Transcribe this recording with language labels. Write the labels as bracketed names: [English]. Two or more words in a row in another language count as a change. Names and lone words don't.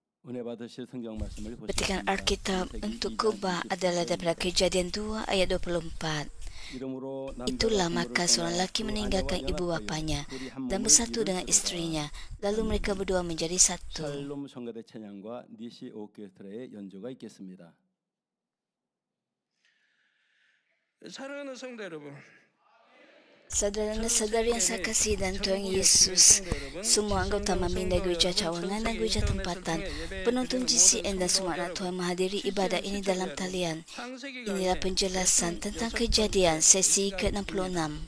[Korean] 은혜 받으실 성경 말씀을 [Malay] Petikan [Korean] 보시겠습니다. [Malay] Alkitab untuk Kubah adalah daripada Kejadian 2 ayat 24. [Korean] 이름으로 [Malay] Itulah maka seorang lelaki meninggalkan ibu bapanya dan bersatu dengan istrinya. Lalu mereka berdua menjadi satu. [Korean] 샬롬 성가대 찬양과 니시 오케스트라의 연주가 있겠습니다. 사랑하는 성도 여러분, [Malay] Saudara-saudari yang saya kasih dan Tuhan Yesus, semua anggota Maminda Gereja Cawangan dan Gereja Tempatan, penonton GCN dan semua anak Tuhan menghadiri ibadat ini dalam talian. Inilah penjelasan tentang Kejadian sesi ke-66.